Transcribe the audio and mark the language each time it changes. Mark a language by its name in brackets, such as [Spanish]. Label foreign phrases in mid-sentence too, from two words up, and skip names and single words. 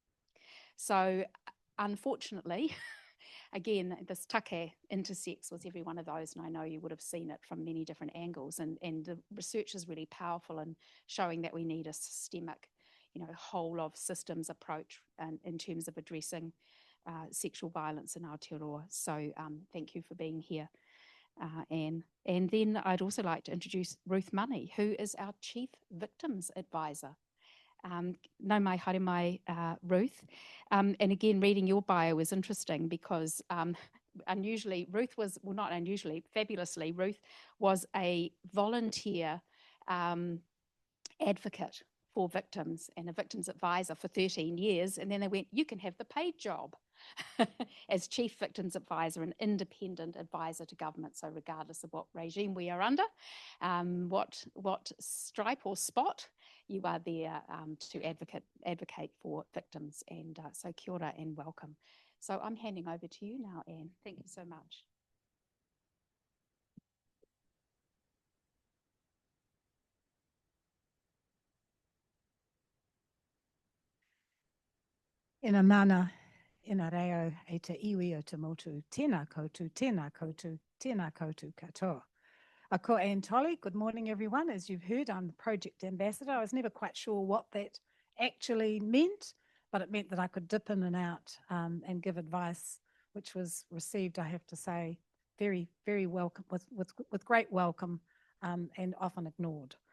[English] So unfortunately, again, this take intersects with every one of those, and I know you would have seen it from many different angles, and the research is really powerful in showing that we need a systemic, whole of systems approach in terms of addressing sexual violence in Aotearoa. So thank you for being here, Anne. And then I'd also like to introduce Ruth Money, who is our Chief Victims Advisor. [Māori] No mai haere mai, Ruth. [English] And again, reading your bio was interesting because unusually, Ruth was, well, not unusually, fabulously, Ruth was a volunteer advocate for victims and a victims advisor for 13 years. And then they went, you can have the paid job as Chief Victims Advisor, an independent advisor to government. So regardless of what regime we are under, what stripe or spot, you are there to advocate for victims. And so [Māori] kia ora [English] and welcome. So I'm handing over to you now, Anne. Thank you so much. [Māori] Ina mana, ina reo e te iwi o te motu, tēnā koutou, tēnā koutou, tēnā koutou katoa. Ko Anne Tolley, [English] good morning everyone. As you've heard, I'm the project ambassador. I was never quite sure what that actually meant, but it meant that I could dip in and out and give advice, which was received, I have to say, very, very welcome, with great welcome and often ignored.